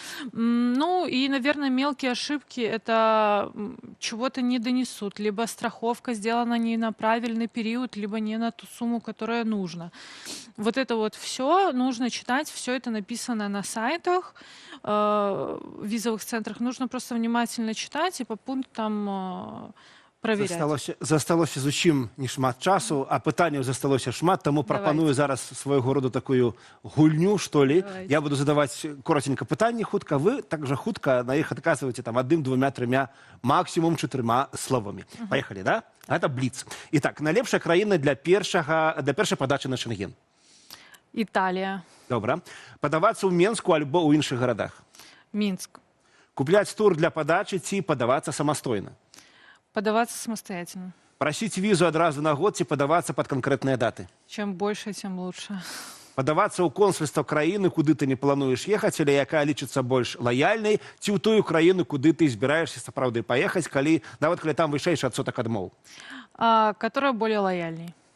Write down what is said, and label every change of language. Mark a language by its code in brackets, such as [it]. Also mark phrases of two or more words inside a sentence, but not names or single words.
[ru] Ну и, наверное, мелкие ошибки — это чего-то не донесут, либо страховка сделана не на правильный период, либо не на ту сумму, которая нужна. Вот это вот все нужно читать, все это написано на сайтах, в визовых центрах. Нужно просто внимательно читать и по пунктам проверять. [be] Засталося зусім не шмат часу, а питанняў засталося шмат, тому прапаную зараз свайго роду такую гульню, [ru] што ли. Давайте. [be] Я буду задаваць коротенька пытанні хутка, вы также хутка на іх адказваеце там 1, 2, 3, максимум 4 словамі. [ru] Поехали, да? Это бліц. Итак, [be] найлепшая краіна для першай падачы на Шенген. [ru] Италия, [be] Добра. Падавацца ў Менску альбо ў іншых гарадах. [ru] Минск. [be] Купляць тур для падачы ці падавацца самастойна. [ru] Подаваться самостоятельно. [be] Прасіць візу адразу на год ці падавацца пад канкрэтныя даты. [ru] Чем больше, тем лучше. [be] Падавацца ў консульства краіны, куды ты не плануеш ехаць, але якая лічыцца больш лаяльнай, ці ў тую краіну, куды ты збіраешся сапраўды паехаць, нават калі там вышэйшы адсотак адмоў. [ru] Которая более лояльней.